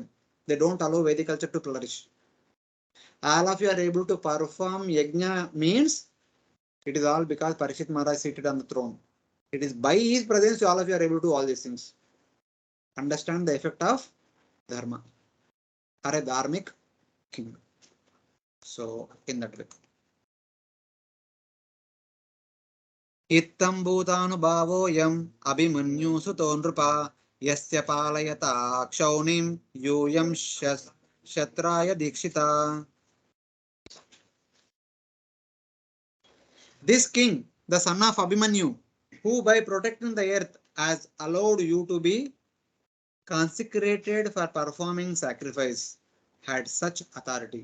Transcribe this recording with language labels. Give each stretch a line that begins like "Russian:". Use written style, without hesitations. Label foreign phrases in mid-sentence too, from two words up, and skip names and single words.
English: They don't allow Vedic culture to flourish. All of you are able to perform yajna means it is all because Parikshit Maharaj is seated on the throne. It is by his presence all of you are able to do all these things. Understand the effect of dharma or a dharmic king. So, in that way.
Sanskrit: इत्थं भूतानुभावोऽयम् अभिमन्यु सुतो नृप यस्य पालयतः क्षौणीं यूयं सत्राय दीक्षिताः.
English: This king, the son of Abhimanyu, who by protecting the earth has allowed you to be consecrated for performing sacrifice, had such authority.